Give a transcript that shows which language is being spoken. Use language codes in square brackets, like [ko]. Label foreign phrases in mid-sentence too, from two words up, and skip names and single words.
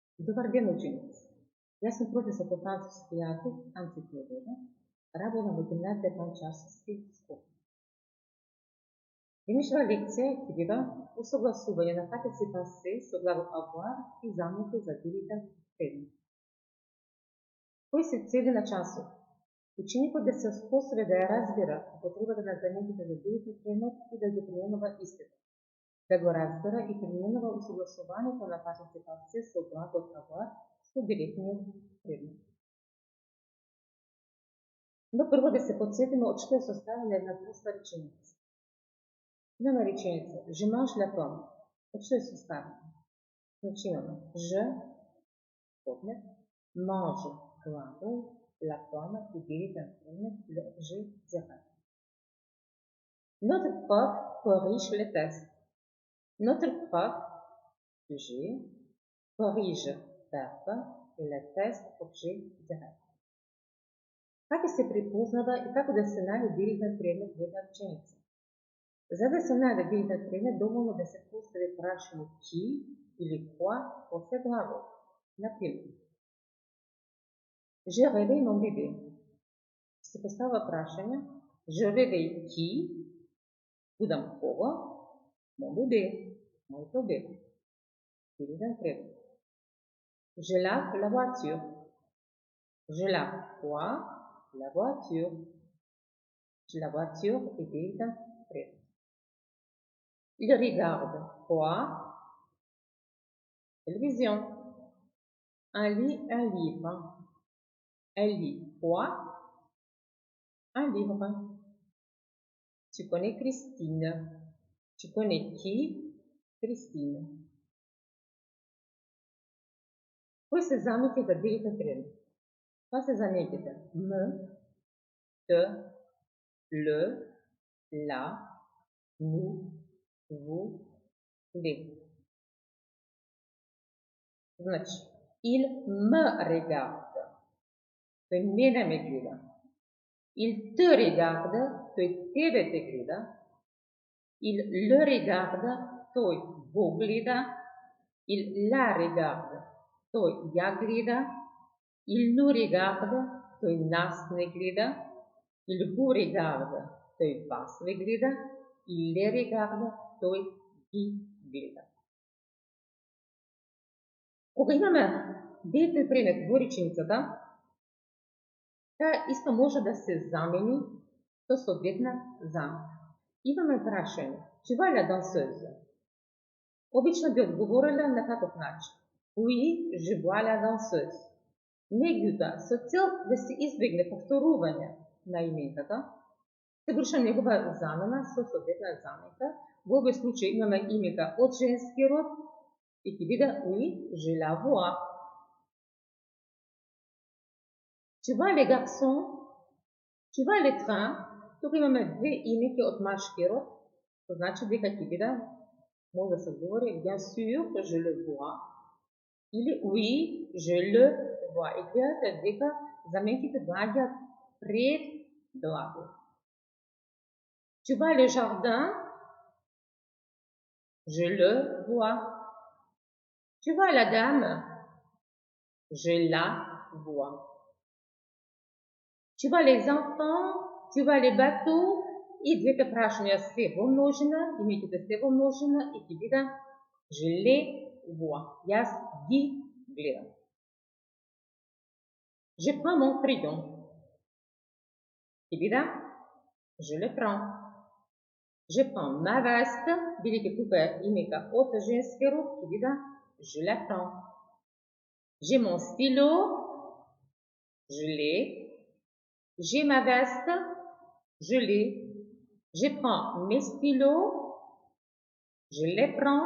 [bg] Добър ден, ученици! Аз съм професор по французски язик Анци Теодора, работам в гимназия Панчарски скуп. [mk] Днешна лекция ќе бива усогласување на партиципација со глагол avoir и замените за директен предмет. Кои се цели на часот? Ученикот да се способи да ја разбира употребата на замените за директен предмет и да ги применува истите. Да го разбира и применува усогласувањето на партиципација со глагол avoir со директниот предмет. Но прво да се подсетиме од што е составена една проста реченица. Имаме реченица [fr] Je mange la pomme. [mk] Од што е составена? Значи имаме je, предмет, mange, глагол, [fr] la pomme [mk] и директен предмет, [fr] le objet direct. Notre prof corrige le test. Notre prof, sujet, corrige, verbe и le test, objet direct. [mk] Како се припознава и како да се најде директен предмет во една реченица? За да се најде директен предмет, доволно да се постави прашање qui или quoi после глагол. Например, [fr] Je réveille mon bébé. [mk] Се поставува прашање [fr] Je réveille qui? [mk] Будам кого? [fr] Mon bébé. [mk] Моето бебе. Директен предмет. [fr] Je lave la voiture. Je lave quoi? La voiture. La voiture est dirigeant предмет. Il regarde quoi? Télévision. Elle lit un livre. Elle lit quoi? Un livre. Tu connais Christine. Tu connais qui? Christine. [mk] Кои се замените за директен предмет? Това се замените м, т, л, ла, [fr] nous, vous, les. Значи, il me regarde. [mk] Той мене ме гледа. [fr] Il te regarde. [mk] Той тебе те гледа. [fr] Il le regarde. [mk] Той го гледа. [fr] Il la regarde. [mk] Той ја гледа. [fr] Il nous regarde. [mk] Той нас не гледа. [fr] Il vous regarde. [mk] Той вас не гледа. [fr] Il les regarde. [mk] Той ги гледа. Кога имаме директен предмет во реченицата, таа исто може да се замени со соодветна заменка. Имаме прашање, [fr] tu vois la danseuse? [mk] Обично би одговорила на каков начин? [fr] Oui, je vois la danseuse. [mk] Меѓутоа, со цел да се избегне повторување на именката, се врши негова замена со соодветна заменка. Во овој случај имаме имека од женски род и ќе биде [fr] oui, je la vois. Tu vois les garçons? Tu vois les trains? [mk] Тука имаме две имеки од машки род, што значи дека ќе биде, може да се говори [fr] bien sûr, je le vois, [mk] или [fr] oui, je le vois. [mk] И гледате дека заменките доаѓаат пред глагол. [fr] Tu vois le jardin? Je le vois. Tu vois la dame? Je la vois. Tu vois les enfants? Tu vois les bateaux? [mk] И двете прашања се во множина, именките се во множина и ќе биде [fr] je les vois. [mk] Јас ги гледам. [fr] Je prends mon crayon. [mk] Ќе биде [fr] je le prends. Je prends ma veste, [mk] бидејќи тука е имека од женски род, ќе биде [fr] je la prends. J'ai mon stylo, je l'ai. J'ai ma veste, je l'ai. Je prends mes stylos, je les prends.